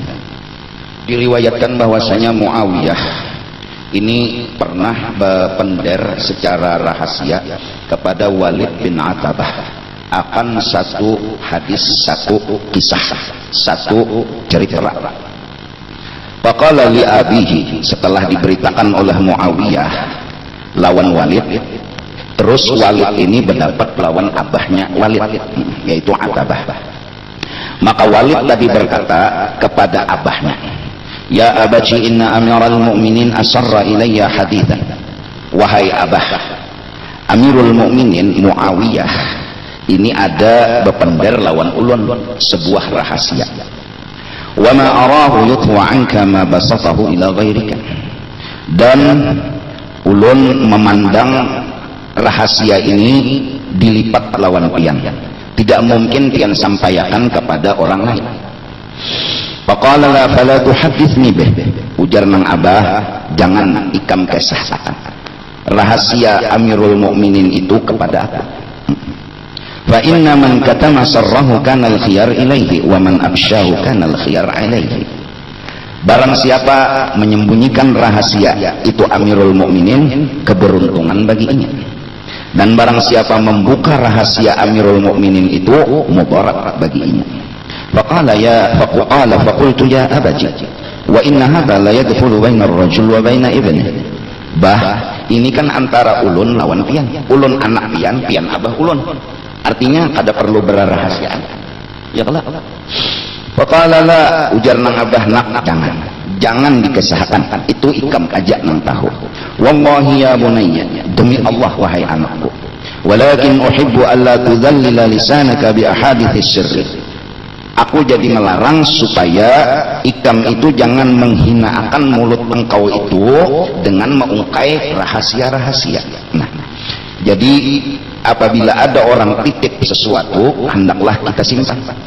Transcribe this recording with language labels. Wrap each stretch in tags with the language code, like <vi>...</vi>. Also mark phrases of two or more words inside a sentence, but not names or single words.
<bjn>Diriwayatkan bahwasanya Muawiyah ini pernah berpender secara rahasia kepada Walid bin Atabah akan satu hadis, satu kisah, satu cerita.</bjn> <ar>فقال لأبيه,</ar> <bjn>setelah diberitakan oleh Muawiyah lawan Walid, terus Walid ini berdapat lawan abahnya Walid, yaitu Atabah. Maka Walid tadi berkata kepada abahnya,</bjn> <ar>يا أبتِ إن أمير المؤمنين أسر إلي حديثا.</ar> <bjn>Wahai abah, Amirul Mukminin Muawiyah ini ada berpender lawan ulun sebuah rahasia.</bjn> <ar>وما أراه يطوى عنك ما بسطه إلى غيرك.</ar> <bjn>Dan ulun memandang rahasia ini dilipat lawan pian, tidak mungkin pian sampaikan kepada orang lain.</bjn> <ar>فقال لا فلا تحدثني به,</ar> <bjn>ujar nang abah, jangan ikam kisahkan rahasia Amirul Mukminin itu kepada aku.</bjn> <ar>فإن من كتم سره كان الخيار إليه ومن أفشاه كان الخيار عليه.</ar> <bjn>Barang siapa menyembunyikan rahasia itu Amirul Mukminin, keberuntungan baginya. Dan barang siapa membuka rahasia Amirul Mukminin itu, mudarat baginya.</bjn> <ar>فقال فقلت يا أبتِ وإن هذا لا يدخل بين الرجل وبين ابنه.</ar> <bjn>Bah, ini kan antara ulun lawan pian, ulun anak pian, pian abah ulun. Artinya kada perlu berrahasiaan. Ya kalau.</bjn> <ar>فقال لا,</ar> <bjn>ujar nang abah, nak jangan dikesahkan, itu ikam aja nang tahu.</bjn> <ar>والله يا بني,</ar> <bjn>demi Allah wahai anakku,</bjn> <ar>ولكن أحب ألا تذلل لسانك بأحاديث السر.</ar> <bjn>Aku jadi melarang supaya ikam itu jangan menghinakan mulut engkau itu dengan mengungkai rahasia-rahasia. Nah, jadi apabila ada orang titip sesuatu, hendaklah kita simpan.</bjn>